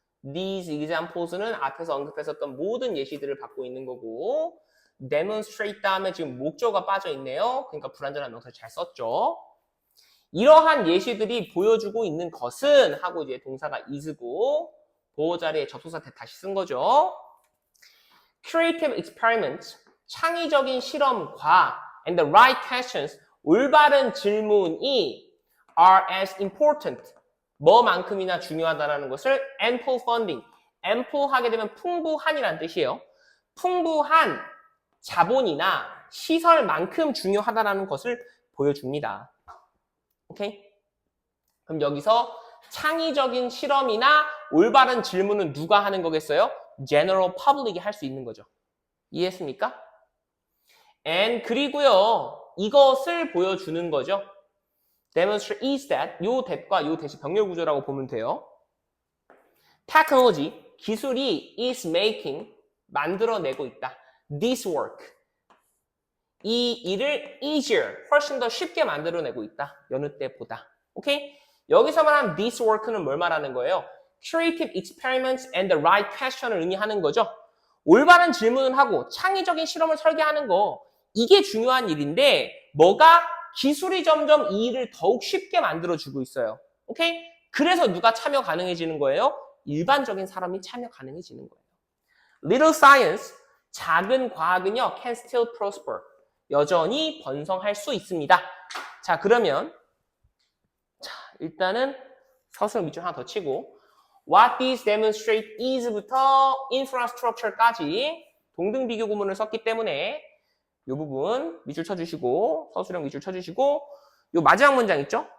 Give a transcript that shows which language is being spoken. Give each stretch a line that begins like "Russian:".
English: These examples
Korean: 는 앞에서 언급했었던 모든 예시들을 받고 있는 거고 demonstrate 다음에 지금 목조가 빠져 있네요. 그러니까 불완전한 명사 잘 썼죠. 이러한 예시들이 보여주고 있는 것은 하고 이제 동사가 is고 보호 자리에 접속사 다시 쓴 거죠.
English: Creative experiments,
Korean: 창의적인 실험과
English: and the right questions,
Korean: 올바른 질문이
English: are as important,
Korean: 뭐만큼이나 중요하다는 것을
English: ample funding, ample
Korean: 하게 되면 풍부한이라는 뜻이에요. 풍부한 자본이나 시설만큼 중요하다는 것을 보여줍니다. 오케이? 그럼 여기서 창의적인 실험이나 올바른 질문은 누가 하는 거겠어요? General public이 할 수 있는 거죠. 이해했습니까? And 그리고요, 이것을 보여주는 거죠.
English: Demonstrate is that,
Korean: 요 that과 요 that이 병렬 구조라고 보면 돼요. Technology, 기술이
English: is making,
Korean: 만들어내고 있다.
English: This work,
Korean: 이 일을 easier, 훨씬 더 쉽게 만들어내고 있다. 여느 때보다. 오케이? 여기서 말하는 this work는 뭘 말하는 거예요?
English: Creative experiments and the right question을
Korean: 의미하는 거죠. 올바른 질문을 하고 창의적인 실험을 설계하는 거, 이게 중요한 일인데 뭐가 기술이 점점 이 일을 더욱 쉽게 만들어주고 있어요. 오케이? 그래서 누가 참여 가능해지는 거예요? 일반적인 사람이 참여 가능해지는 거예요.
English: Little science,
Korean: 작은 과학은요,
English: can still prosper.
Korean: 여전히 번성할 수 있습니다. 자, 그러면 일단은 서술 밑줄 하나 더 치고
English: What these demonstrate is
Korean: 부터 infrastructure까지 동등 비교 구문을 썼기 때문에 이 부분 밑줄 쳐주시고 서술형 밑줄 쳐주시고 이 마지막 문장 있죠?